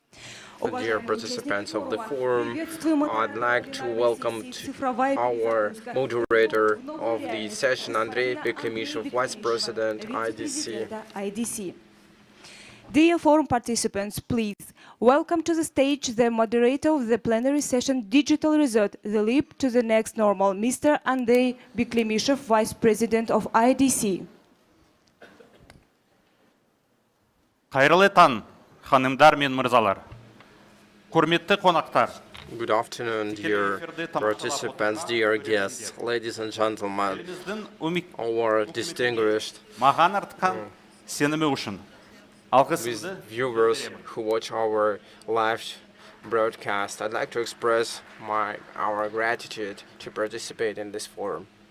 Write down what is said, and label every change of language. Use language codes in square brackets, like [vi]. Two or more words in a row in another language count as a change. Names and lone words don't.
[en] Dear participants of the forum, I'd like to welcome our moderator of the session, Andrei Beklemishev, Vice President, IDC. Dear forum participants, please welcome to the stage the moderator of the plenary session Digital Resort, the leap to the next normal, Mr. Andrei Beklemishev, Vice President of IDC. [kk] Қайырлы таң, ханымдар мен мырзалар. Құрметті қонақтар. [en] Good afternoon, dear participants, dear guests, ladies and gentlemen, our distinguished [kk] Маған артқан сенімі үшін. Алғысымды [en] with viewers who watch our live broadcast. I'd like to express our gratitude to participate in this forum.